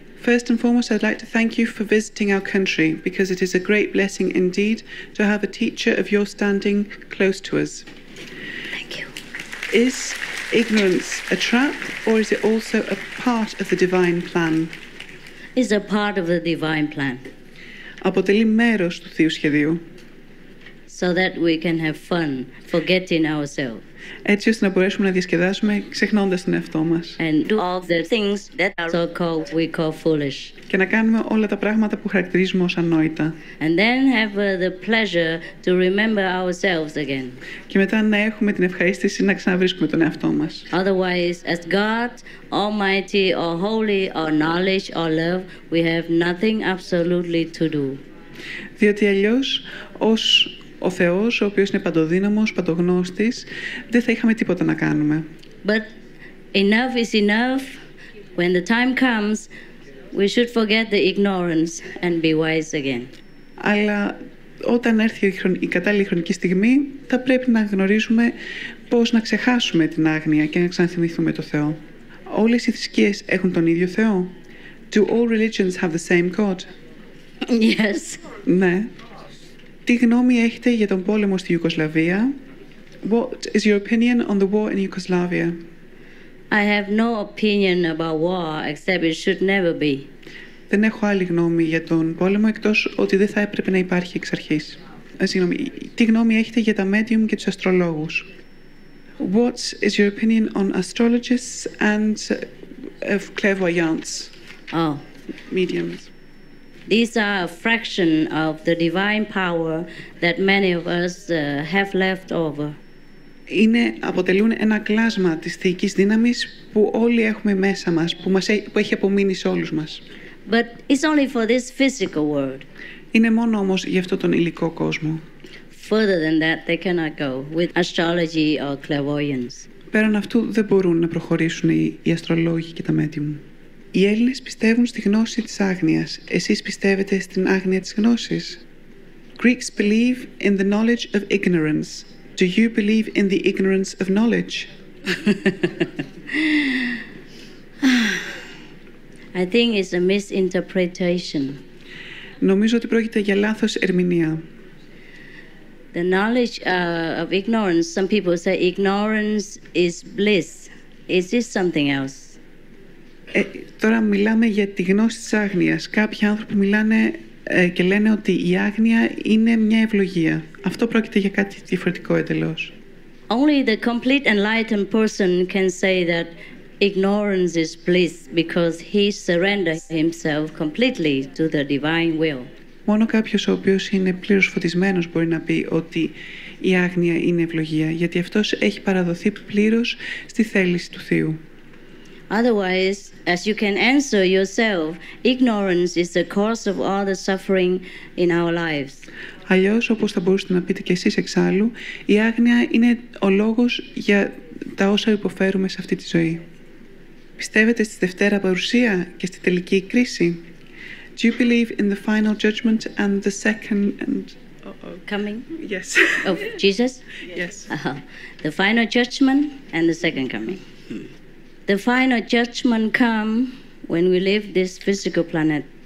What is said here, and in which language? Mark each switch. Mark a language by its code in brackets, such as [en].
[en] First and foremost, I'd like to thank you for visiting our country, because it is a great blessing indeed to have a teacher of your standing close to us. Thank you. Is ignorance a trap, or is it also a part of the divine plan? It's a part of the divine plan. [el] Αποτελεί μέρος του Θείου Σχεδίου. [en] So that we can have fun, forgetting ourselves. [el] Έτσι ώστε να μπορέσουμε να διασκεδάσουμε ξεχνώντας τον εαυτό μας. [en] And do all the things that are so called we call foolish. [el] Και να κάνουμε όλα τα πράγματα που χαρακτηρίζουμε ως ανόητα. [en] And then have the pleasure to remember ourselves again. [el] Και μετά να έχουμε την ευχαρίστηση να ξαναβρίσκουμε τον εαυτό μας. [en] Otherwise, as God, Almighty, or Holy, or knowledge, or love, we have nothing absolutely to do. [el] Διότι αλλιώς ως ο Θεός, ο οποίος είναι παντοδύναμος, παντογνώστης, δεν θα είχαμε τίποτα να κάνουμε. [en] But enough is enough. When the time comes, we should forget the ignorance and be wise again. [el] Αλλά όταν έρθει η κατάλληλη χρονική στιγμή, θα πρέπει να γνωρίζουμε πώς να ξεχάσουμε την άγνοια και να ξαναθυμηθούμε το Θεό. Όλες οι θρησκείες έχουν τον ίδιο Θεό. [en] Do all religions have the same God? Yes. [el] Ναι. Τι γνώμη έχετε για τον πόλεμο στη Ιουγκοσλαβία? [en] What is your opinion on the war in Yugoslavia? I have no opinion about war except it should never be. [el] Δεν έχω άλλη γνώμη για τον πόλεμο εκτός ότι δεν θα έπρεπε να υπάρχει εξ αρχής. Συγγνώμη, τι γνώμη έχετε για τα medium και τους αστρολόγους? [en] What is your opinion on astrologists and clairvoyants? Oh. Mediums. These are a fraction of the divine power that many of us have left over. [el] Αποτελούν ένα κλάσμα της θεϊκής δύναμης που όλοι έχουμε μέσα μας, που έχει απομείνει σε όλους μας. [en] But it's only for this physical world. [el] Είναι μόνο όμως για αυτό τον υλικό κόσμο. [en] Further than that, they cannot go with astrology or clairvoyance. [el] Πέραν αυτού δεν μπορούν να προχωρήσουν οι αστρολόγοι και τα medium. Οι Έλληνες πιστεύουν στη γνώση της άγνοιας. Εσείς πιστεύετε στην άγνοια της γνώσης? [en] Greeks believe in the knowledge of ignorance. Do you believe in the ignorance of knowledge? I think it's a misinterpretation. [el] Νομίζω ότι πρόκειται για λάθος ερμηνεία. [en] The knowledge of ignorance, some people say ignorance is bliss. Is this something else? [el] Τώρα μιλάμε για τη γνώση της άγνοιας. Κάποιοι άνθρωποι μιλάνε και λένε ότι η άγνοια είναι μια ευλογία. Αυτό πρόκειται για κάτι διαφορετικό εντελώς. [en] Only the complete enlightened person can say that ignorance is bliss because he surrendered himself completely to the divine will. [el] Μόνο κάποιος ο οποίος είναι πλήρως φωτισμένος μπορεί να πει ότι η άγνοια είναι ευλογία, γιατί αυτός έχει παραδοθεί πλήρως στη θέληση του Θείου. [en] Otherwise, as you can answer yourself, ignorance is the cause of all the suffering in our lives. [el] Αλλιώς, όπως θα μπορούσατε να πείτε και εσείς εξάλλου, η άγνοια είναι ο λόγος για τα όσα υποφέρουμε σε αυτή τη ζωή. Πιστεύετε στη Δευτέρα Παρουσία και στη τελική κρίση? [en] Do you believe in the final judgment and the second and Coming? Yes. Of Jesus? Yes. The final judgment and the second coming. The final judgment come when we leave this physical planet.